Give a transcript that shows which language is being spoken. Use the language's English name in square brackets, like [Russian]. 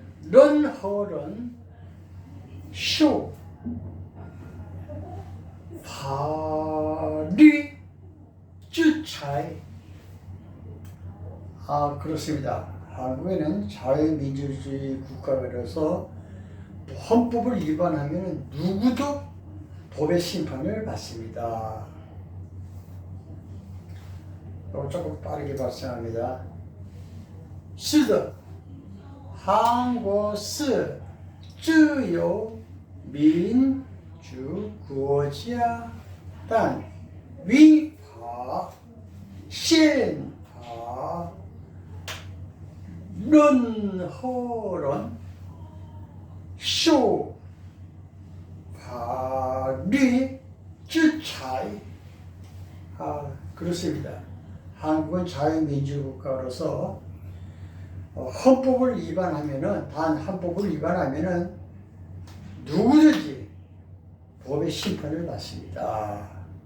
[Chinese] 任何人受法律制裁. [Korean] 그렇습니다. 한국에는 자유민주주의 국가라서 헌법을 위반하면 누구도 법의 심판을 받습니다. 조금 빠르게 발생합니다. [Chinese] 是的韩国是自由民主国家但违法宪法任何人受法律制裁. [Korean] 그렇습니다. 한국은 자유민주국가로서 헌법을 위반하면은 단 헌법을 위반하면은 누구든지 법의 심판을 받습니다.